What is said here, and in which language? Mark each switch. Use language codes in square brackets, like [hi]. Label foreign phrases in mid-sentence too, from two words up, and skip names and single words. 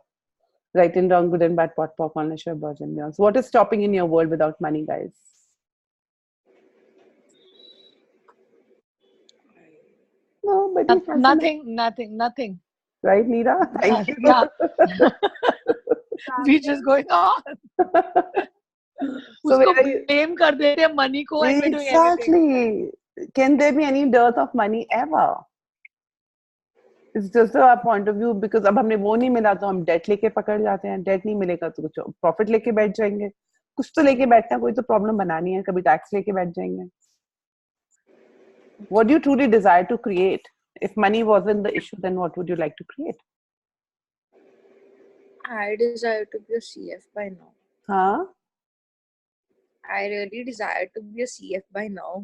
[en] Right and wrong, good and bad, pot, pop, unless you're virgin. So what is stopping in your world without money, guys? Nobody has nothing. Right, Neera? Thank you. Yeah. We just going on. So [hi] blame kar dete hain money ko [en] and we're doing exactly. Can there be any dearth of money ever? It's just our point of view because [hi] अब हमने वो नहीं मिला तो हम debt लेके पकड़ जाते हैं. Debt नहीं मिलेगा तो कुछ profit लेके बैठ जाएंगे. कुछ तो लेके बैठना कोई तो problem बनानी है. कभी tax लेके बैठ जाएंगे. [en] What do you truly desire to create? If money wasn't the issue, then what would you like to create? I desire to be a CF by now. Huh? I really desire to be a CF by now.